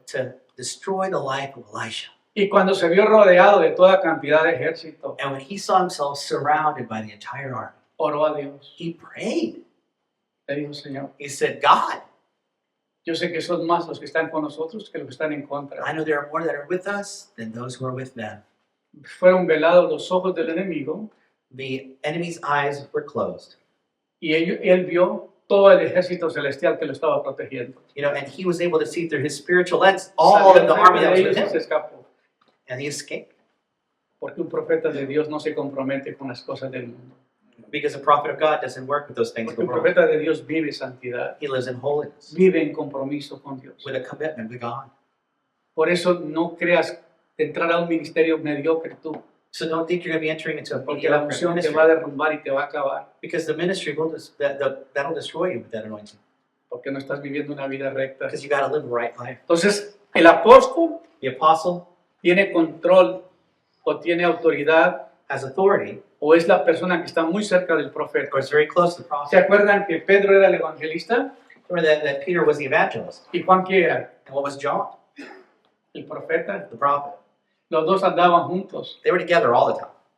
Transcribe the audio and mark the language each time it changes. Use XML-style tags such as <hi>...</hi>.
<en>to destroy the life of Elisha.</en> <es>Y cuando se vio rodeado de toda cantidad de ejército,</es> <en>And when he saw himself surrounded by the entire army,</en> <es>oró a Dios.</es> <en>he prayed.</en> <es>Le dijo, Señor,</es> <en>He said, God,</en> <es>yo sé que son más los que están con nosotros que los que están en contra.</es> <en>I know there are more that are with us than those who are with them.</en> <es>Fueron velados los ojos del enemigo</es> <en>The enemy's eyes were closed.</en> <es>y él vio todo el ejército celestial que lo estaba protegiendo.</es> <en>And he was able to see through his spiritual lens all</en> <es>Salió</es> <en>of the</en> <es>enfrente</es> <en>army that was</en> <es>de</es> <en>with</en> <es>ellos y se</es> <en>him.</en> <es>escapó.</es> <en>And he escaped.</en> <es>Porque un profeta de Dios no se compromete con las cosas del mundo.</es> <en>Because a prophet of God doesn't work with those things of</en> <es>Porque</es> <en>the</en> <es>un</es> <en>world.</en> <es>profeta de Dios vive santidad,</es> <en>He lives in holiness</en> <es>vive en compromiso con Dios.</es> <en>with a commitment to God.</en> <es>Por eso no creas entrar a un ministerio mediocre tú,</es> <en>So don't think you're going to be entering into a</en> <es>porque la</es> <en>mediocre</en> <es>unción te</es> <en>ministry.</en> <es>va a derrumbar y te va a acabar,</es> <en>Because the ministry will that'll destroy you with that anointing.</en> <es>porque no estás viviendo una vida recta.</es> <en>Because you got to live a right life.</en> <es>Entonces, el apóstol</es> <en>The apostle</en> <es>tiene control o tiene autoridad</es> <en>has authority,</en> <es>o es la persona que está muy cerca del profeta.</es> <en>or is very close to the</en> <es>¿Se</es> <en>prophet.</en> <es>acuerdan que Pedro era el evangelista</es> <en>Remember that Peter was the evangelist.</en> <es>y Juan qué era?</es> <en>And what was John?</en> <es>El profeta.</es> <en>The prophet.</en> <es>Los dos andaban juntos.</es> <en>They were together all the time,</en>